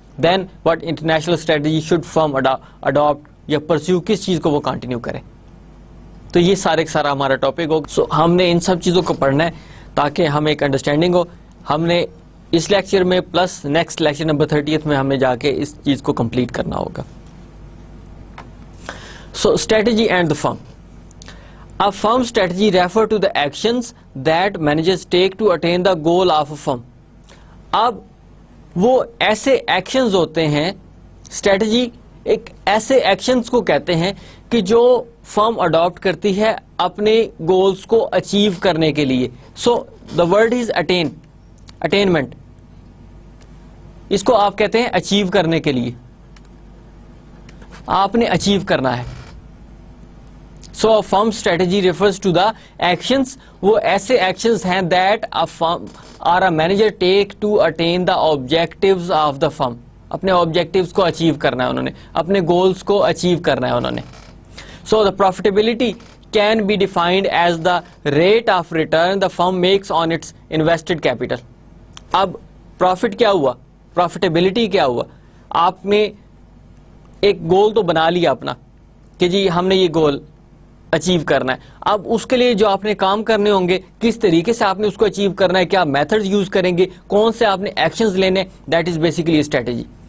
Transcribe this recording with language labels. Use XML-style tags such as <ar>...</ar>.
<en>then what international strategy should firm adopt یا pursue,</en> <ur>کس چیز کو وہ کنٹینیو کرے. تو یہ سارا ہمارا ٹاپک ہوگا. سو ہم نے ان سب چیزوں کو پڑھنا ہے تاکہ ہمیں ایک انڈرسٹینڈنگ ہو. ہم نے اس لیکچر میں پلس نیکسٹ لیکچر نمبر 30 میں ہمیں جا کے اس چیز کو کمپلیٹ کرنا ہوگا.</ur> <en>So strategy and the firm. A firm strategy refer to the actions that managers take to attain the goal of a firm.</en> <ur>اب وہ ایسے ایکشنز ہوتے ہیں، اسٹریٹجی ایک ایسے ایکشنز کو کہتے ہیں کہ جو فرم اڈاپٹ کرتی ہے اپنے گولز کو اچیو کرنے کے لیے.</ur> <en>so the word is attainment,</en> <ur>اس کو آپ کہتے ہیں اچیو کرنے کے لیے. آپ نے اچیو کرنا ہے.</ur> <en>So a firm strategy refers to the actions,</en> <ur>وہ ایسے</ur> <en>actions ہیں that a firm or a manager take to attain the objectives of the firm.</en> <ur>اپنے objectives کو achieve کرنا ہے انہوں نے, اپنے goals کو achieve کرنا ہے انہوں نے.</ur> <en>So the profitability can be defined as the rate of return the firm makes on its invested capital.</en> <ur>اب profit کیا ہوا, profitability کیا ہوا, آپ نے ایک گول تو بنا لیا اپنا کہ جی ہم نے یہ گول اچیو کرنا ہے. اب اس کے لیے جو آپ نے کام کرنے ہوں گے, کس طریقے سے آپ نے اس کو اچیو کرنا ہے, کیا میتھڈز یوز کریں گے, کون سے آپ نے ایکشنز لینے,</ur> <en>That is basically strategy.</en>